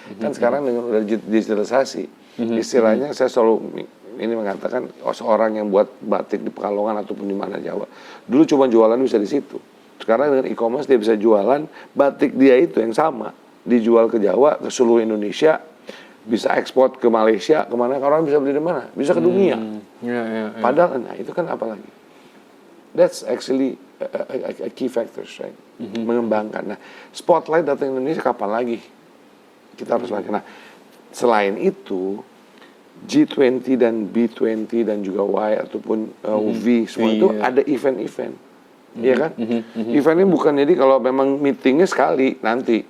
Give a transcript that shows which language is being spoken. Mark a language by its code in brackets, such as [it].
[id] Kan sekarang dengan udah digitalisasi, istilahnya saya selalu ini mengatakan seorang yang buat batik di Pekalongan ataupun di mana Jawa, dulu cuma jualan bisa di situ. Sekarang dengan e-commerce dia bisa jualan batik dia itu yang sama, dijual ke Jawa, ke seluruh Indonesia, bisa ekspor ke Malaysia, kemana, orang bisa beli di mana? Bisa ke dunia. Padahal, nah itu kan apa lagi? [en] That's actually a key factors, right? [id] Mengembangkan. Nah, spotlight datang Indonesia kapan lagi? Kita harus lagi. Nah, selain itu, G20 dan B20 dan juga Y ataupun V semua itu ada event-event. Iya kan? Eventnya bukan jadi kalau memang meetingnya sekali nanti.